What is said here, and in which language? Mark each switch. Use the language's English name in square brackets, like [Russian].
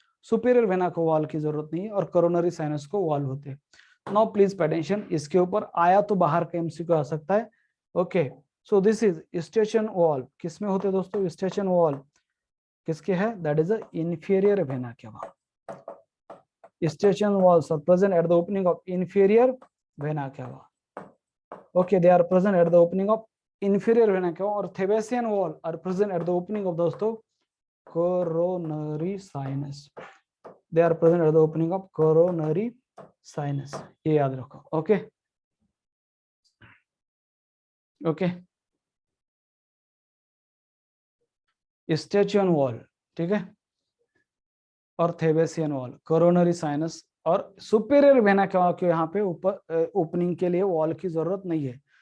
[Hindi] Superior vena को wall की जरूरत नहीं है, और कोरोनरी साइनस को वॉल होते हैं। नाउ प्लीज पे अटेंशन, इसके ऊपर आया तो बाहर का एमसीक्यू आ सकता है। Okay, so this is station wall, किसमें होते हैं दोस्तों? स्टेशन वॉल किसके है? [English] That is a inferior vena cava. Station walls are present at the opening of inferior vena cava. Okay, they are present at the opening of inferior vena cava, or Thebesian wall are present at the opening of दोस्तों coronary sinus. They are present at the opening of coronary sinus. [Hindi] ये याद रखो। Okay okay, स्टेचुअन wall, ठीक है, और थेबेसियन wall, coronary sinus, और superior vena cava के यहाँ पे ऊपर ओपनिंग के लिए वॉल की जरूरत नहीं है।